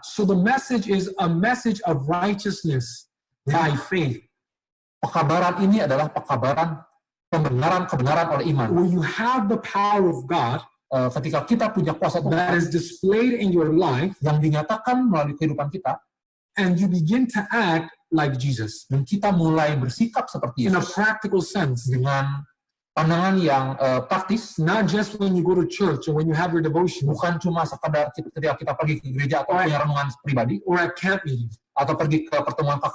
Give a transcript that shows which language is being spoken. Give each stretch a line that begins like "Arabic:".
English: So the message is a message of righteousness by faith,
Indonesian: Pekabaran ini adalah pekabaran kebenaran oleh iman.
English: where you have the power of God
Indonesian: Ketika kita punya kuasa
English: that
Indonesian: Tuhan
English: is displayed in your life,
Indonesian: yang dinyatakan melalui kehidupan kita,
English: and you begin to act like Jesus
Indonesian: dan kita mulai bersikap seperti
English: in a
Indonesian: Yesus
English: practical sense.
Indonesian: dengan pandangan yang praktis,
English: Not just when you go to church or when you have your devotion
Indonesian: bukan cuma sekadar ketika kita pergi ke gereja atau punya renungan pribadi
English: or at camp meetings.
Indonesian: atau pergi ke pertemuan